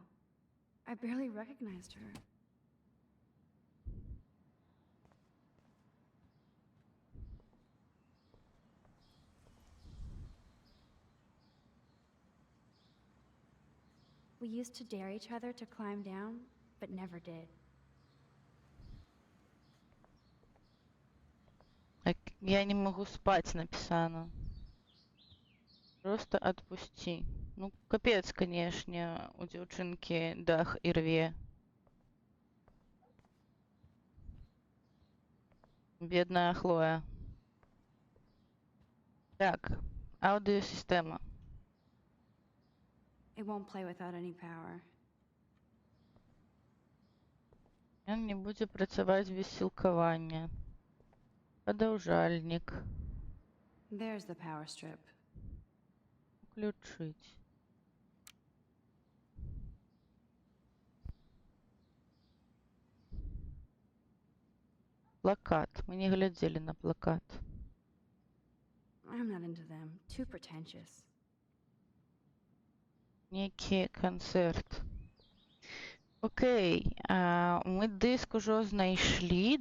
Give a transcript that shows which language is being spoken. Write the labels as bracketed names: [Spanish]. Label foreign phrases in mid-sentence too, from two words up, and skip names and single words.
[English] I barely recognized her. We used to dare each other to climb down, but never did. [Russian] Я не могу спать, написано. Просто отпусти. Ну, капец, конечно, [Belarusian] у дзяўчынкі дах і рве. Бедная Хлоя. Так, аудыёсістэма. [English] It won't play without any power. [Belarusian] Ён не будзе працаваць без сілкавання. Падаўжальнік. [English] There's the power strip. [Russian] Включить. Плакат. [Belarusian] Мы не глядзелі на плакат. [English] I'm not into them. Too pretentious. [Belarusian] Некі канцэрт. Окей, мы дыск ужо знайшлі.